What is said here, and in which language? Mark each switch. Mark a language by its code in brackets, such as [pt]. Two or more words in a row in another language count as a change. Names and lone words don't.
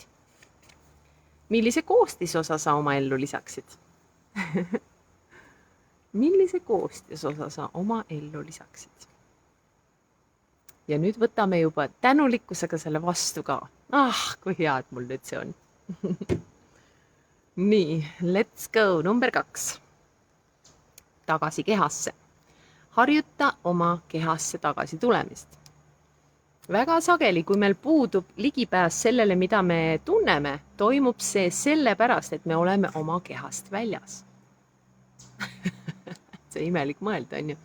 [et] Millise koostisosa sa oma ellu lisaksid? Millise koostisosa sa oma ellu lisaksid? Ja nüüd võtame juba tänulikkusega selle vastu ka. Kui hea, et mul nüüd see on. Nii, [en] let's go. Number 2. [et] Tagasi kehasse. Harjuta oma kehasse tagasi tulemist. Väga sageli, kui meil puudub ligipääs sellele, mida me tunneme, toimub see sellepärast, et me oleme oma kehast väljas. See imelik mõelda, on ju.